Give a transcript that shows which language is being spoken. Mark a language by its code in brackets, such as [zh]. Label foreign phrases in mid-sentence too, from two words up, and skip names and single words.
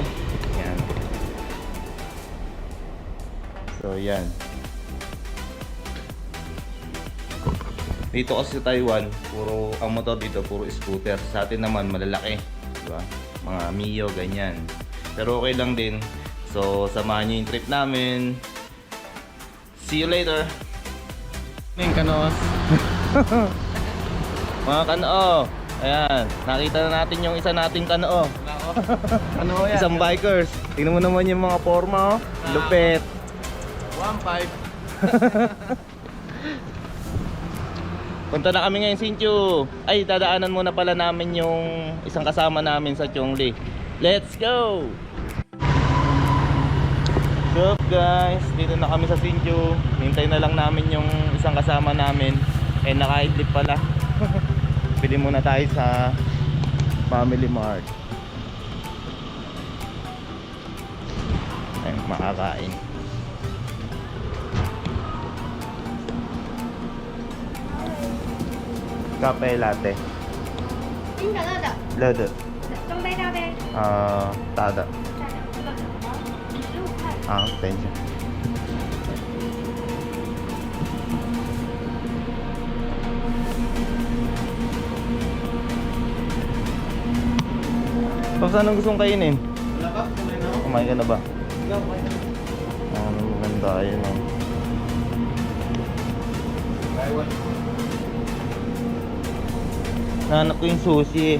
[tl] Yan. So yan. Dito kasi sa Taiwan, ang motor dito puro scooter. Sa atin naman malalaki, diba? Mga Mio, ganyan. Pero okay lang din. So samahan nyo yung trip namin. [en] See you later. [tl] Yung kanos. Mga kanoo, ayan, nakita na natin yung isa nating kanoo. Kanoo yan. Isang bikers. Tingnan mo naman yung mga forma, oh. Lupet. 1.5. Punta na kami ngayon Hsinchu. Ay, dadaanan muna pala namin yung isang kasama namin sa Chongli. [en] Let's go! What's up guys? [tl] Dito na kami sa Hsinchu. Hintay na lang namin yung isang kasama namin. Eh, naka-idlip pala. Bili muna tayo sa Family Mart. Ay, makakain. Kape latte. [zh] 冰可乐的，热的。中杯大杯，大的。大的这个15块。好，等一下。 [tl] Tapos anong gusto mong kainin? Wala ba? Kumain ako. Kumain ka na ba? Hindi ako kumain ako. Maganda yun oh. Taiwan. Nahanap ko yung sushi eh.